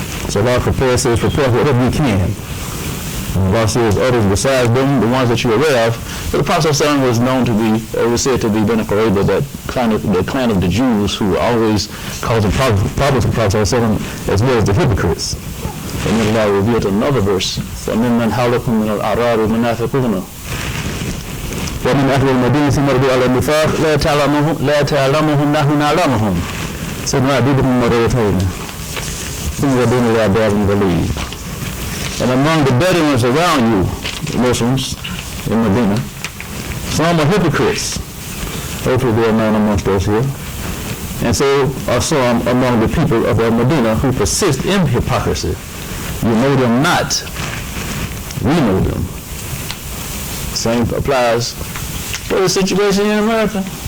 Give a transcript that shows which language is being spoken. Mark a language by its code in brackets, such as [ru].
[en] So Allah prepares, says, prepare whatever you can. Allah says others besides them, the ones that you're aware of. But the Prophet ﷺ was known to be, or was said to be Bani Qurayza, the clan of the Jews who were always causing problems with the Prophet ﷺ, as well as the hypocrites. And then Allah revealed another verse, [ar] فَمِمَّنْ حَوْلَكُمْ مِنَ الْأَعْرَابِ مُنَافِقُونَ وَمِنْ أَهْلِ الْمَدِينَةِ مَرَضُوا عَلَى النِّفَاقِ لَا تَعْلَمُهُمْ نَحْنُ نَعْلَمُهُم سَنُعَذِّبُهُم مَّرَّتَيْنِ ثُمَّ يَرْجِعُونَ إِلَىٰ عَذَابٍ غَلِيظٍ. [en] And among the Bedouins around you, Muslims in Medina, some are hypocrites. Hopefully they are known amongst us here. And so are some among the people of Medina who persist in hypocrisy. You know them not. We know them. Same applies for the situation in America.